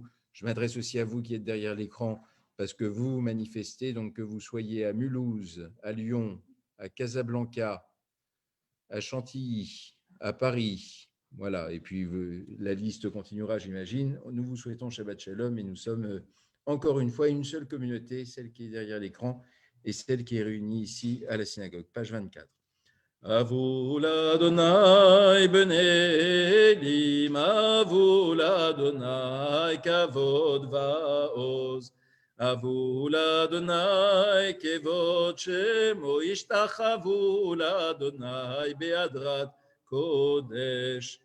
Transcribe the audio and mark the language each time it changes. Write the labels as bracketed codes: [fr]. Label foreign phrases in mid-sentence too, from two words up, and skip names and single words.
[fr] Je m'adresse aussi à vous qui êtes derrière l'écran parce que vous manifestez, donc que vous soyez à Mulhouse, à Lyon, à Casablanca, à Chantilly, à Paris. Voilà, et puis la liste continuera, j'imagine. Nous vous souhaitons [he] שבת שלום [fr] et nous sommes encore une fois une seule communauté, celle qui est derrière l'écran et celle qui est réunie ici à la synagogue. Page 24. [he] הבו לה' בני אלים, הבו לה' כבוד ועז. הבו לה' כבוד שמו, השתחוו לה' בהדרת קדש.